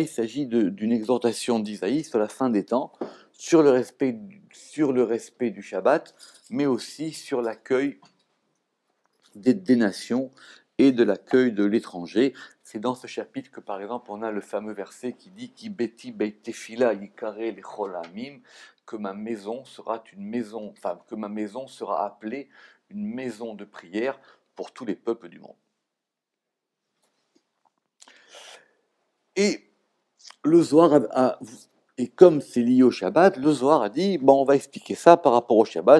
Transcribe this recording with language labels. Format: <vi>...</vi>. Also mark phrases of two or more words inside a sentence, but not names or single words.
<fr>Il s'agit d'une exhortation d'Isaïe sur la fin des temps, sur le respect du Shabbat, mais aussi sur l'accueil des nations et de l'accueil de l'étranger. C'est dans ce chapitre que, par exemple, on a le fameux verset qui dit «</fr> <he>כי ביתי בית תפילה יקרא לכל העמים</he> <fr>» que ma maison sera une maison, enfin, que ma maison sera appelée une maison de prière pour tous les peuples du monde. Et le Zohar et comme c'est lié au Shabbat, le Zohar a dit bon, on va expliquer ça par rapport au Shabbat.</fr>